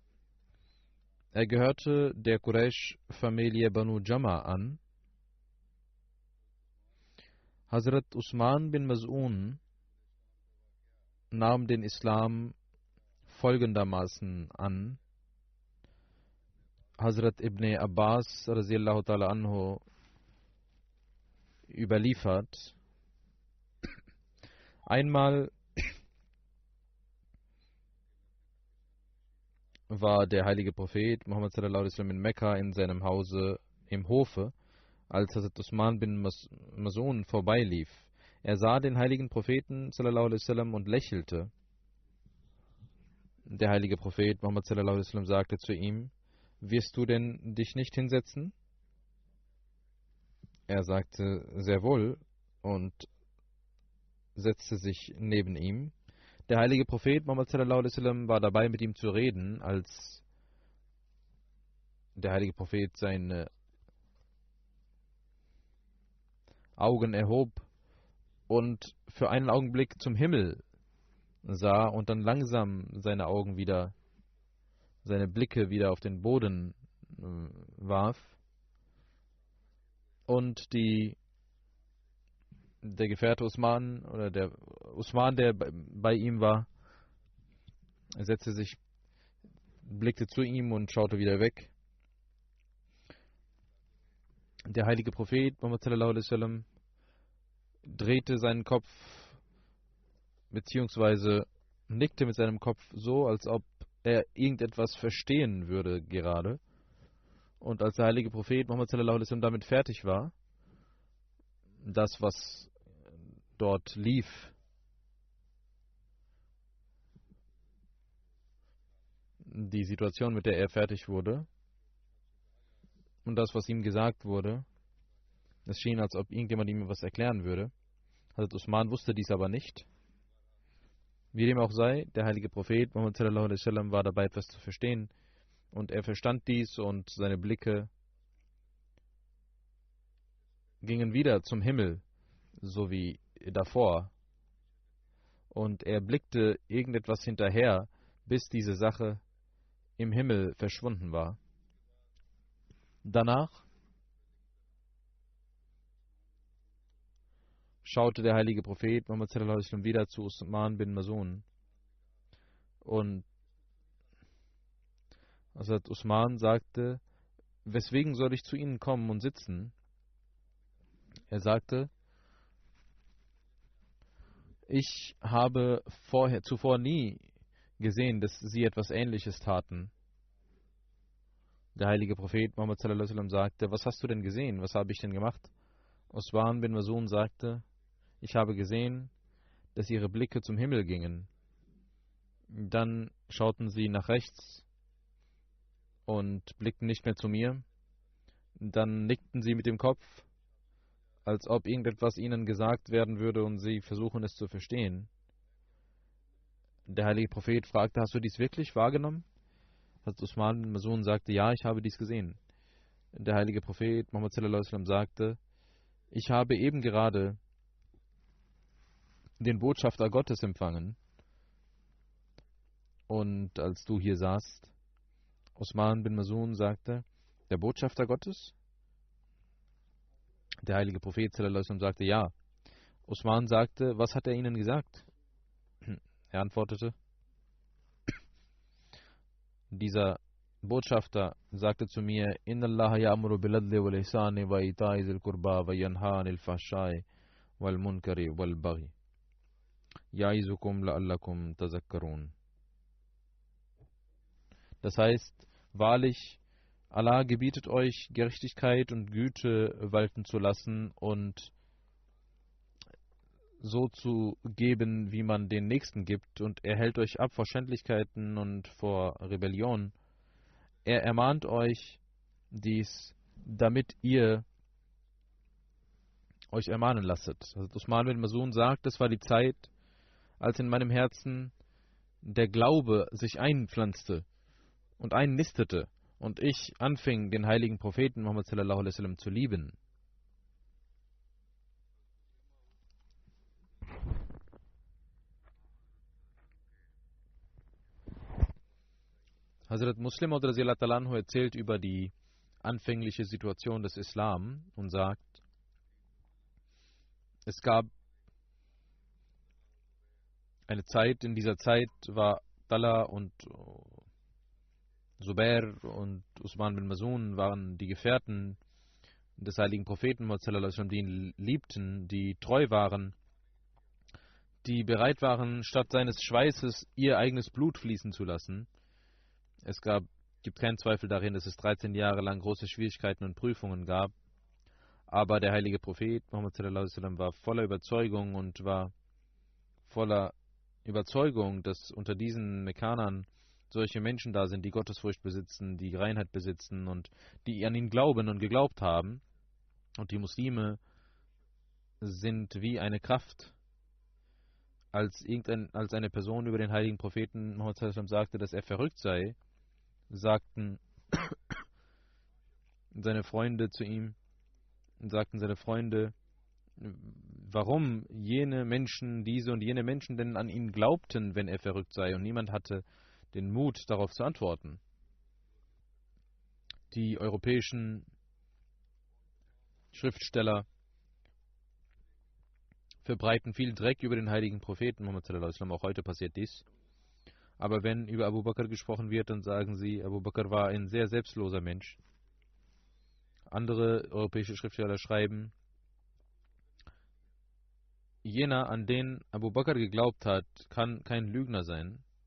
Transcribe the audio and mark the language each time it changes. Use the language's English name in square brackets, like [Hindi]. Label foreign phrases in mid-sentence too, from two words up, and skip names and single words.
[German] Er gehörte der Quraysh-Familie Banu Jama an. Hazrat Usman bin Maz'un nahm den Islam folgendermaßen an. Hazrat Ibn Abbas [Arabic] رضي الله تعالى عنه [German] überliefert: Einmal war der heilige Prophet Muhammad [Arabic] صلى الله عليه وسلم [German] in Mekka in seinem Hause im Hofe, als Hazrat Usman bin Maz'un vorbeilief. Er sah den heiligen Propheten [Arabic] صلى الله عليه وسلم [German] und lächelte. Der heilige Prophet Muhammad [Arabic] صلى الله عليه وسلم [German] sagte zu ihm: Wirst du denn dich nicht hinsetzen? Er sagte: Sehr wohl, und setzte sich neben ihm. Der heilige Prophet Muhammad [Arabic] صلى الله عليه وسلم [German] war dabei, mit ihm zu reden, als der heilige Prophet seine Augen erhob und für einen Augenblick zum Himmel sah und dann langsam seine Blicke wieder auf den Boden warf. Und der Gefährte Usman, oder der Usman, der bei ihm war, setzte sich, blickte zu ihm und schaute wieder weg. Der heilige Prophet Muhammad [Arabic] صلى الله عليه وسلم [German] drehte seinen Kopf beziehungsweise nickte mit seinem Kopf so, als ob er irgendetwas verstehen würde gerade. Und als der heilige Prophet Muhammad [Arabic] صلى الله عليه وسلم [German] damit fertig war, das, was dort lief, die Situation, mit der er fertig wurde, und das, was ihm gesagt wurde, es schien, als ob irgendjemand ihm etwas erklären würde. Hazrat Usman wusste dies aber nicht. Wie dem auch sei, der heilige Prophet Muhammad [Arabic] صلى الله عليه وسلم [German] war dabei, etwas zu verstehen, und er verstand dies, und seine Blicke gingen wieder zum Himmel, so wie davor, und er blickte irgendetwas hinterher, bis diese Sache im Himmel verschwunden war. Danach schaute der heilige Prophet Muhammad [Arabic] صلى الله عليه وسلم [German] wieder zu Usman bin Mazun. Und Hazrat Usman sagte, weswegen soll ich zu Ihnen kommen und sitzen? Er sagte, ich habe zuvor nie gesehen, dass Sie etwas Ähnliches taten. Der heilige Prophet Muhammad [Arabic] صلى الله عليه وسلم [German] sagte, was hast du denn gesehen? Was habe ich denn gemacht? Usman bin Mazun sagte, ich habe gesehen, dass Ihre Blicke zum Himmel gingen. Dann schauten Sie nach rechts und blickten nicht mehr zu mir. Dann nickten Sie mit dem Kopf, als ob irgendetwas Ihnen gesagt werden würde und Sie versuchen es zu verstehen. Der heilige Prophet fragte, hast du dies wirklich wahrgenommen? Hazrat Usman bin Mazun sagte, ja, ich habe dies gesehen. Der heilige Prophet Muhammad [Arabic] صلى الله عليه وسلم [German] sagte, ich habe eben gerade den Botschafter Gottes empfangen. Und als du hier saßt, Usman bin Mazun sagte, der Botschafter Gottes? Der heilige Prophet [Arabic] صلى الله عليه وسلم [German] sagte, ja. Usman sagte, was hat er ihnen gesagt? Er antwortete, dieser Botschafter sagte zu mir, [Arabic] إن الله يأمر بالعدل والإحسان وإيتاء ذي القربى وينهى عن الفحشاء والمنكر والبغي يعظكم لعلكم تذكرون. [German] Das heißt, wahrlich, Allah gebietet euch, Gerechtigkeit und Güte walten zu lassen und so zu geben, wie man den Nächsten gibt, und er hält euch ab vor Schändlichkeiten und vor Rebellion. Er ermahnt euch dies, damit ihr euch ermahnen lasset. Also Usman bin Mazun sagt, es war die Zeit, als in meinem Herzen der Glaube sich einpflanzte und einnistete und ich anfing, den heiligen Propheten Muhammad [Arabic] صلى الله عليه وسلم [German] zu lieben. Hazrat Muslim [Arabic] رضي الله عنه [German] erzählt über die anfängliche Situation des Islam und sagt, es gab eine Zeit, in dieser Zeit war Talha und Zubair und Usman bin Mazun waren die Gefährten des heiligen Propheten Muhammad [Arabic] صلى الله عليه وسلم, [German] die ihn liebten, die treu waren, die bereit waren, statt seines Schweißes ihr eigenes Blut fließen zu lassen. Es gibt keinen Zweifel darin, dass es 13 Jahre lang große Schwierigkeiten und Prüfungen gab. Aber der heilige Prophet Muhammad [Arabic] صلى الله عليه وسلم [German] war voller Überzeugung und war voller Überzeugung, dass unter diesen Mekkanern solche Menschen da sind, die Gottesfurcht besitzen, die Reinheit besitzen und die an ihn glauben und geglaubt haben. Und die Muslime sind wie eine Kraft. Als eine Person über den heiligen Propheten Muhammad [Arabic] صلى الله عليه وسلم [German] sagte, dass er verrückt sei, sagten seine Freunde zu ihm, warum jene Menschen, diese und jene Menschen denn an ihn glaubten, wenn er verrückt sei, und niemand hatte den Mut, darauf zu antworten. Die europäischen Schriftsteller verbreiten viel Dreck über den heiligen Propheten Muhammad [Arabic] صلى الله عليه وسلم, [German] auch heute passiert dies. Aber wenn über Abu Bakr gesprochen wird, dann sagen sie, Abu Bakr war ein sehr selbstloser Mensch. Andere europäische Schriftsteller schreiben, jener, an den Abu Bakr geglaubt hat, kann kein Lügner sein.